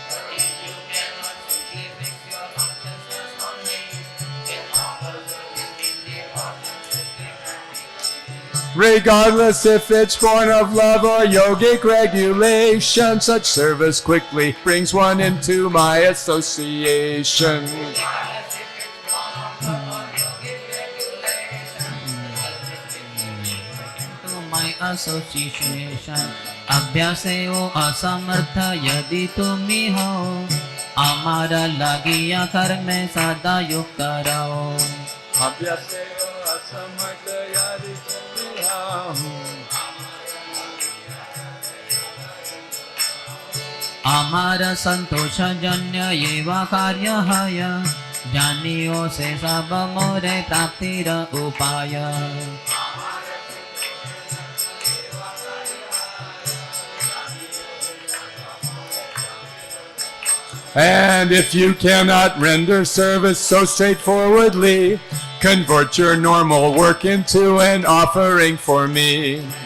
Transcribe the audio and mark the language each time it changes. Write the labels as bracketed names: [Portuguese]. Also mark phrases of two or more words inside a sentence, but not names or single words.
[English] Regardless if it's born of love or yogic regulation, such service quickly brings one into my association. [Bangla] Association অভ্যাসে ও অসমর্থ যদি তুমি হও আমার লাগিয়া কর্মে সদা যুক্ত রহ. অভ্যাসে ও অসমর্থ যদি তুমি হও আমার সন্তোষ জন্য এবে কার্য হয় জানিও সে সব মোর প্রাপ্তির উপায়. [English] And if you cannot render service so straightforwardly, convert your normal work into an offering for me.